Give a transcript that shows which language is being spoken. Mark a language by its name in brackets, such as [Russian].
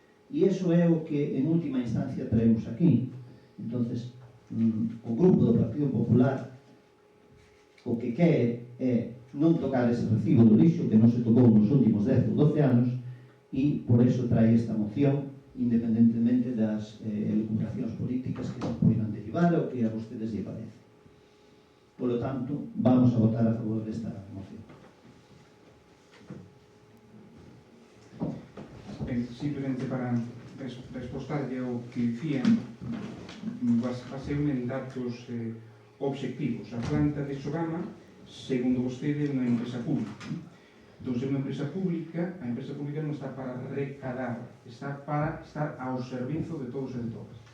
[Galician] E iso é o que, en última instancia, traemos aquí. Entonces, o grupo do Partido Popular o que quere é non tocar ese recibo do lixo que non se tocou nos últimos 10 ou 12 anos e por eso trae esta moción, independentemente das elucubracións políticas que se poidan derivar ou que a vostedes lle parece. [Spanish] Por lo tanto, vamos a votar a favor [Galician] desta moción. Simplemente para respostarlle ao que dicían, baseume en datos obxectivos. A planta de Sogama, segundo vostede, é unha empresa pública. Entón, se é unha empresa pública, a empresa pública non está para recadar, está para estar ao servizo de todos e de todas.